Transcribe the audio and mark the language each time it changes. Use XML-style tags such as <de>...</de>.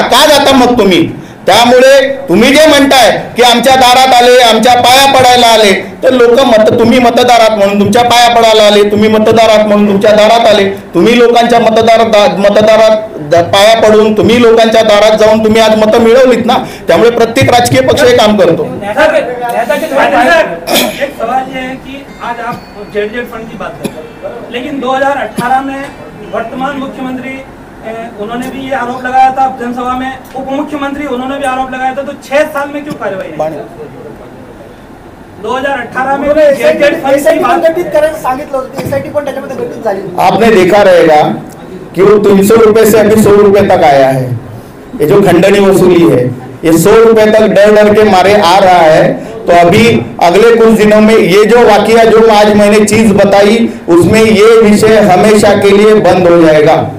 <mr>का जाता मग तुम्ही? त्यामुळे तुम्ही जे म्हणताय की आमच्या दारात आले, आमच्या पाया पडायला आले, तर तुम्ही मतदारात म्हणून तुमच्या पाया पडायला आले, तुम्ही मतदारात म्हणून तुमच्या दारात आले. तुम्ही लोकांच्या मतदारात पाया पडून तुम्ही लोकांच्या दारात जाऊन तुम्ही आज मतं मिळवलीत ना. त्यामुळे प्रत्येक राजकीय पक्ष हे काम करतो.</mr> <hi>एक सवाल ये है कि आज आप जेड फंड की बात करते हैं, लेकिन 2018 में वर्तमान मुख्यमंत्री उन्होंने भी ये आरोप लगाया था जनसभा में, उप मुख्यमंत्री उन्होंने भी आरोप लगाया था, तो 6 साल में क्यों कार्रवाई नहीं? 2018 में</hi> <mr>गठीत करायला सांगितलं होतं, एसआयटी पण त्याच्यामध्ये गठीत झाली.</mr> <hi>आपने देखा रहेगा कि वो 300 रुपए से अभी 100 रुपए तक आया है. ये जो खंडनी वसूली है ये 100 रुपए तक डर के मारे आ रहा है. तो अभी अगले कुछ दिनों में ये जो वाकया, जो आज मैंने चीज बताई, उसमें ये विषय हमेशा के लिए बंद हो जाएगा.</hi>